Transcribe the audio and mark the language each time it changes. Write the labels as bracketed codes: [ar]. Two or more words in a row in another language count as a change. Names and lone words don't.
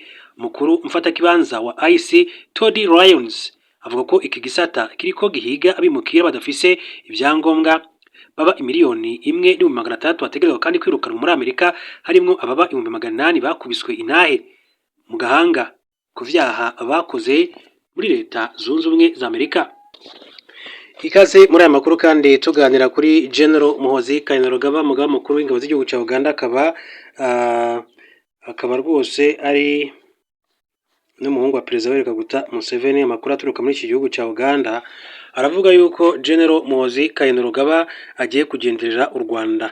[rn] Mukuru mfatakibanza wa IC Todd Lyons avuga ko iki gisata kiriko gihiga abimukira badafise ibyangombwa baba imiliyoni imwe n'ibihumbi magana atandatu bategerezwa kandi kwirukanwa muri Amerika, harimwo ababa 800 bakubiswe intahe mu gahanga ku vyaha bakoze muri leta zunze ubumwe za Amerika. [rw] Ikaze muri aya makuru kandi tuganira kuri General Muhoozi Kainerugaba, umugaba mukuru w'ingabo z'igihugu cya Uganda, akaba rwose ari n'umuhungu wa Perezida Yoweri Kaguta Museveni. Amakuru aturuka muri iki gihugu cya Uganda aravuga yuko General Muhoozi Kainerugaba agiye kugenderera u Rwanda.